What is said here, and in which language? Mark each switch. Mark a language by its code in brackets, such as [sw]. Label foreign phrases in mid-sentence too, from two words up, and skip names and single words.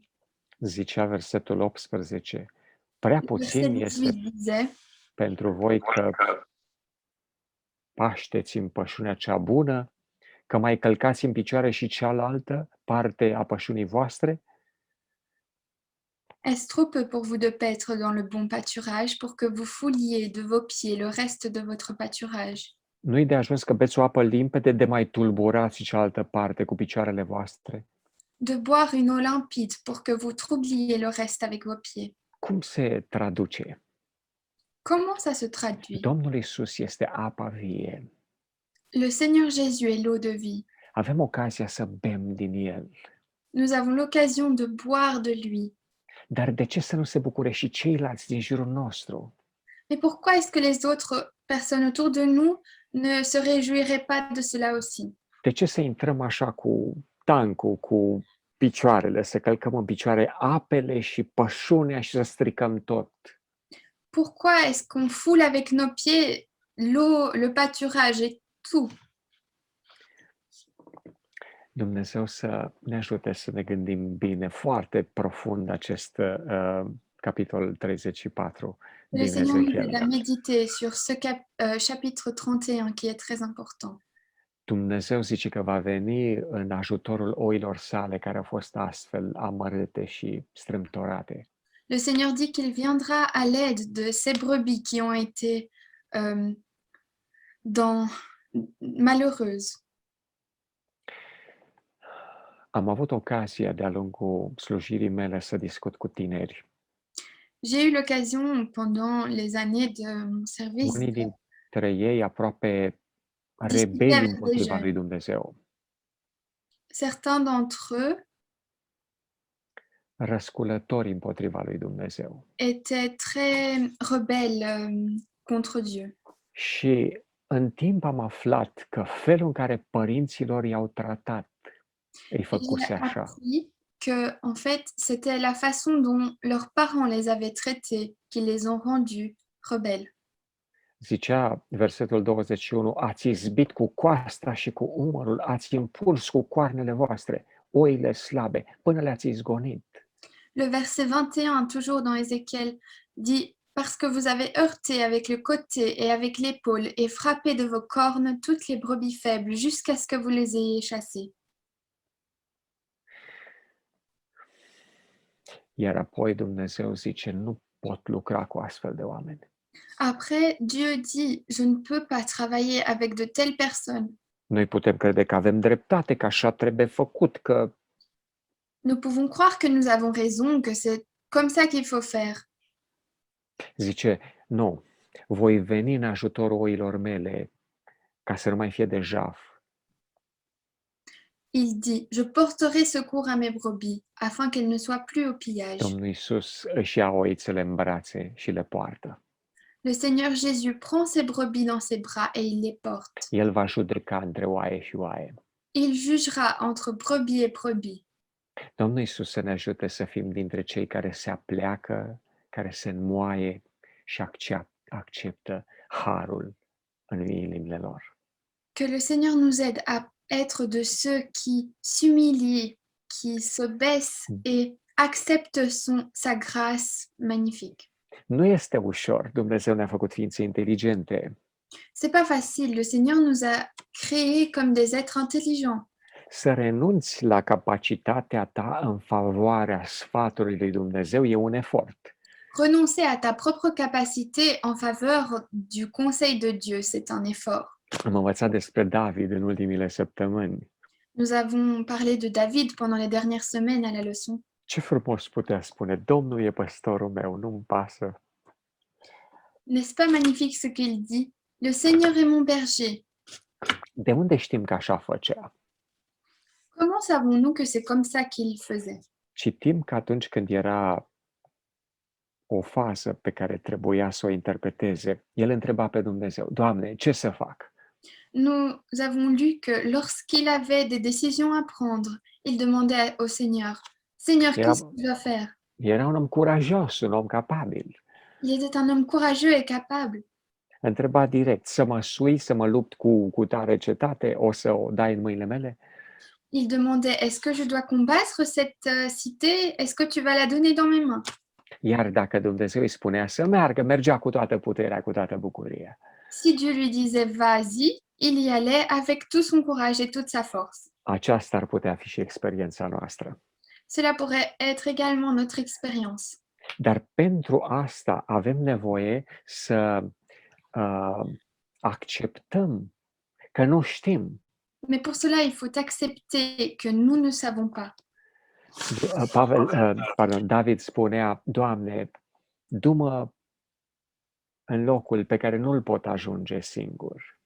[ro] Zicea versetul 18, prea puțin Verset este [fr] 18 disait, [ro] pentru voi că pașteți în pășunea cea bună, că mai călcați în picioare și cealaltă parte a pășunii voastre? [fr] est-ce trop peu pour vous de paître dans le bon pâturage pour que vous fouliez de vos pieds le reste de votre pâturage? [ro] Nu-i de ajuns că beți o apă limpede de mai tulburați cealaltă parte cu picioarele voastre? [fr] De boire une eau limpide pour que vous troubliez le reste avec vos pieds. [ro] Cum se traduce? [fr] Comment ça se traduit? [ro] Domnul Iisus este apa vie. [fr] Le Seigneur Jésus est l'eau de vie. [ro] Avem ocazia să bem din El. [fr] Nous avons l'occasion de boire de lui. [ro] Dar de ce să nu se bucure și ceilalți din jurul nostru? [fr] Mais pourquoi est-ce que les autres personnes autour de nous ne se réjouiraient pas de cela aussi? [ro] De ce să intrăm așa cu tancul, cu picioarele, să călcăm în picioare apele și pășunea și să stricăm tot? [fr] Pourquoi est-ce qu'on foule avec nos pieds l'eau, le pâturage et tout? [ro] Dumnezeu să ne ajute să ne gândim bine, foarte profund acest capitol 34 [fr] Le [ro] din [fr] Seigneur nous aide à [ro] Ezechiel. [fr] méditer sur ce chapitre 31 qui est très important. [ro] Dumnezeu zice că va veni în ajutorul oilor sale care au fost astfel amărâte și strâmtorate. [fr] Le Seigneur dit qu'il viendra à l'aide de ces brebis qui ont été malheureuses. [ro] Am avut ocazia de-a lungul slujirii mele să discut cu tineri. [fr] J'ai eu l'occasion pendant les années de mon service [ro] Unii dintre ei aproape [fr] discuter [ro] rebeli [fr] avec des [ro] împotriva [fr] jeunes. [ro] lui Dumnezeu, [fr] Certains d'entre eux [ro] răsculători împotriva lui Dumnezeu. [fr] étaient très rebelles contre Dieu. [ro] Și în timp am aflat că felul în care părinților i-au tratat îi făcuse [fr] J'ai [ro] așa. [fr] appris que, en fait, c'était la façon dont leurs parents les avaient traités qui les ont rendus rebelles. [ro] Zicea versetul 21, ați izbit cu coasta și cu umărul, ați impuls cu coarnele voastre oile slabe până le-ați izgonit. [fr] Le verset 21, toujours dans Ézéchiel, dit « Parce que vous avez heurté avec le côté et avec l'épaule et frappé de vos cornes toutes les brebis faibles jusqu'à ce que vous les ayez chassées. » [ro] Iar apoi Dumnezeu zice, nu pot lucra cu astfel de oameni. [fr] Après, Dieu dit, je ne peux pas travailler avec de telles personnes. [ro] Noi putem crede că avem dreptate, că așa trebuie făcut, că [fr] Nous pouvons croire que nous avons raison, que c'est comme ça qu'il faut faire. [ro] zice, nu, voi veni în ajutorul oilor mele ca să nu mai fie de jaf. [fr] Il dit, je porterai secours à mes brebis, afin qu'elles ne soient plus au pillage. [ro] Domnul Iisus își ia oițele în brațe și le poartă. [fr] Le Seigneur Jésus prend ses brebis dans ses bras et il les porte. [ro] El va judeca între oaie și oaie. [fr] Il jugera entre brebis et brebis. [ro] Domnul Iisus să ne ajute să fim dintre cei care se apleacă, care se înmoaie și acceptă harul în inimile lor. [fr] Que le Seigneur nous aide à être de ceux qui s'humilient, qui se baissent et acceptent sa grâce magnifique. [ro] Nu este ușor. Dumnezeu ne-a făcut ființe inteligente. [fr] C'est pas facile. Le Seigneur nous a créés comme des êtres intelligents. [ro] Să renunți la capacitatea ta în favoarea sfatului lui Dumnezeu e un efort. [fr] Renoncer à ta propre capacité en faveur du conseil de Dieu, c'est un effort. [ro] Am învățat despre David în ultimile săptămâni. [fr] Nous avons parlé de David pendant les dernières semaines à la leçon. [ro] Ce frumos putea spune, Domnul e păstorul meu, nu-mi pasă. [fr] N'est-ce pas magnifique ce qu'il dit? Le Seigneur est mon berger. [ro] De unde știm că așa făcea? [fr] Comment savons-nous que c'est comme ça qu'il faisait? [ro] Citim că atunci când era o fază pe care trebuia să o interpreteze, el întreba pe Dumnezeu, Doamne, ce să fac? [fr] Nous avons lu que lorsqu'il avait des décisions à prendre, il demandait au Seigneur, Seigneur, qu'est-ce que je dois faire? [ro] Era un om curajos, un om capabil. [fr] Il était un homme courageux et capable. [ro] Întreba direct, să mă sui, să mă lupt cu tare cetate, o să o dai în mâinile mele? [fr] Il demandait, est-ce que je dois combattre cette cité? Est-ce que tu vas la donner dans mes mains? [ro] Iar dacă Dumnezeu îi spunea să meargă, mergea cu toată puterea, cu toată bucuria. [fr] Si Dieu lui disait, vas-y, il y allait avec tout son courage et toute sa force. [ro] Aceasta ar putea fi și experiența noastră. [fr] Cela pourrait être également notre expérience. [ro] Dar pentru asta avem nevoie să acceptăm că nu știm. [fr] Mais pour cela, il faut accepter que nous ne savons pas. [ro] David spunea, Doamne, du-mă în locul pe care nu-l pot ajunge singur,